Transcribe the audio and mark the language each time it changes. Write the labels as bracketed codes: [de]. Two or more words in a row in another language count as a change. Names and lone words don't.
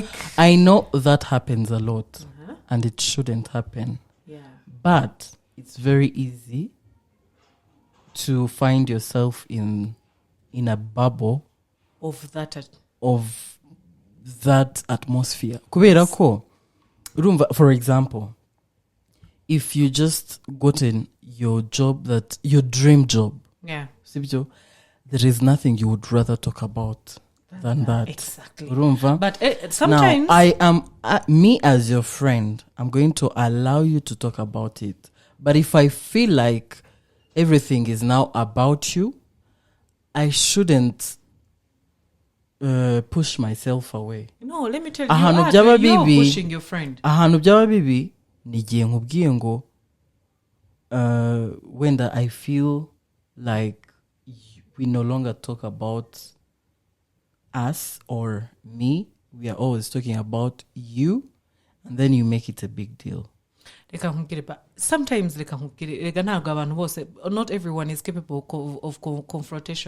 [en] I know that happens a lot and it shouldn't happen. Yeah. But it's very easy to find yourself in a bubble of that atmosphere. [rw] Kubera ko, [en] for example, if you just gotten your dream job, there is nothing you would rather talk about than that. Exactly. But sometimes now, I am me as your friend. I'm going to allow you to talk about it. But if I feel like everything is now about you, I shouldn't push myself away. No, let me tell you, you're pushing your friend. [rw] Ahantu byaba bibi nigiye nkubwiye ngo [en] when I feel like we no longer talk about us or me, we are always talking about you, and then you make it a big deal. Sometimes not everyone is capable of confrontation.